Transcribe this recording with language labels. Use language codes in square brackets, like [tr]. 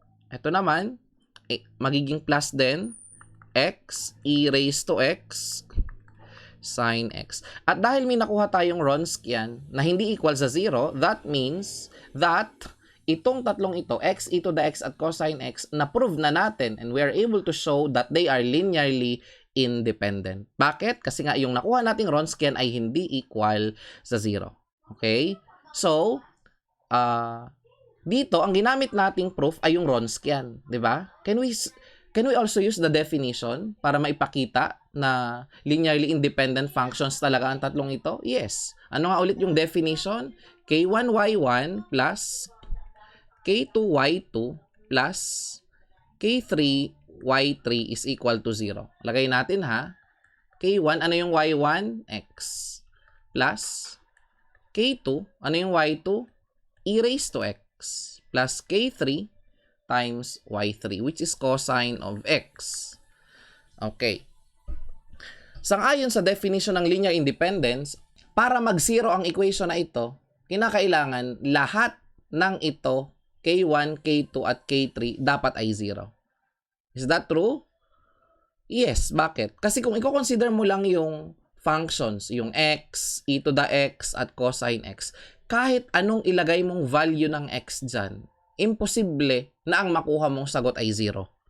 [tl] Ito naman, magiging plus din. X, e raised to x, sine x. At dahil may nakuha tayong Wronskian na hindi equal sa 0, [en] that means that [tl] itong tatlong ito, [en] x, e to the x at cosine x, [tl] na-prove na natin [en] and we are able to show that they are linearly independent. [tl] Bakit? Kasi nga yung nakuha nating Wronskian ay hindi equal sa 0. Okay? So, dito, ang ginamit nating proof ay yung Wronskian. [en] Diba? Can we also use the definition [tl] para maipakita na [en] linearly independent functions [tl] talaga ang tatlong ito? [en] Yes. [tl] Ano nga ulit yung definition? K1y1 plus K2y2 plus K3y3 is equal to 0. Lagay natin ha. K1, ano yung y1? X. Plus K2, ano yung y2? E raised to x. [en] Plus K3 times y3, which is cosine of x. Okay. [tl] Sang-ayon sa definition ng linear independence, para mag-zero ang equation na ito, kinakailangan lahat ng ito, K1, K2, at K3, dapat ay 0. [en] Is that true? Yes. [tl] Bakit? Kasi kung i-consider mo lang yung functions, yung x, e to the x, at cosine x, kahit anong ilagay mong value ng x dyan, imposible na ang makuha mong sagot ay 0.